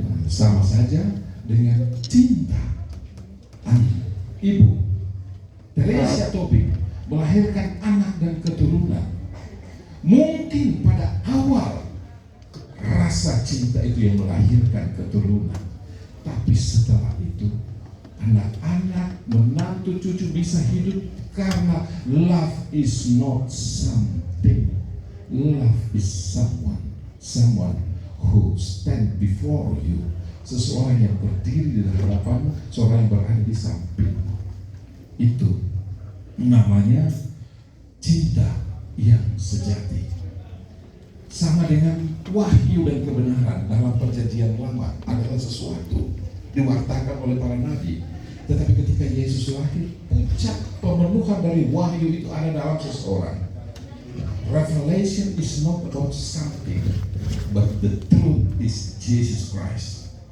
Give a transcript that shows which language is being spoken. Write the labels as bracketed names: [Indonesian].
[Indonesian] Sama saja dengan cinta. Ibu Teresia Tobing melahirkan anak dan keturunan. Mungkin pada awal rasa cinta itu yang melahirkan keturunan, tapi setelah itu anak-anak, menantu, cucu, bisa hidup karena [English] love is not something. Love is someone who stand before you. [Indonesian] Seseorang yang berdiri di hadapanmu, seorang yang berada di sampingmu. Itu namanya cinta yang sejati. Sama dengan wahyu dan kebenaran dalam perjanjian lama adalah sesuatu diwartakan oleh para nabi. Tetapi ketika Yesus lahir, puncak pemenuhan dari wahyu itu ada dalam seseorang. [English] Revelation is not about something, but the truth is Jesus Christ.